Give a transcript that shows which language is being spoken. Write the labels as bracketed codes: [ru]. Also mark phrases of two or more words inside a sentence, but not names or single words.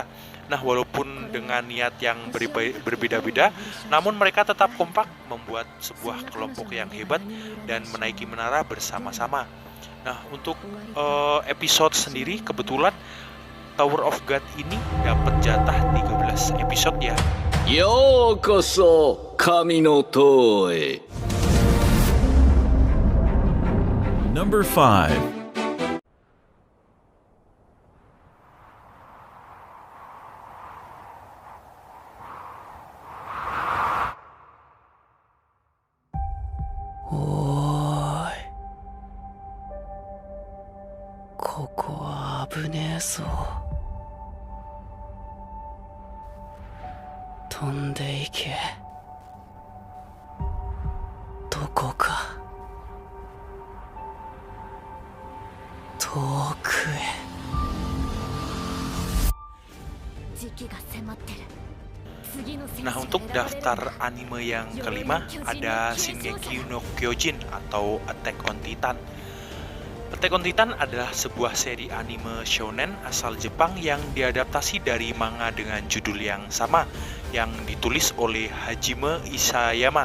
[id] Nah, walaupun dengan niat yang berbeda-beda, namun mereka tetap kompak membuat sebuah kelompok yang hebat dan menaiki menara bersama-sama. Nah, untuk episode sendiri kebetulan Tower of God ini dapat jatah 13 episode ya. [ja] ようこそ神の塔へ. [en] Number 5. [ja] おーい、ここは危ねえぞ。飛んでいけ。どこか遠くへ。時期が迫ってる。 [id] Nah, untuk daftar anime yang kelima ada Shingeki no Kyojin atau Attack on Titan. Attack on Titan adalah sebuah seri anime shonen asal Jepang yang diadaptasi dari manga dengan judul yang sama yang ditulis oleh Hajime Isayama.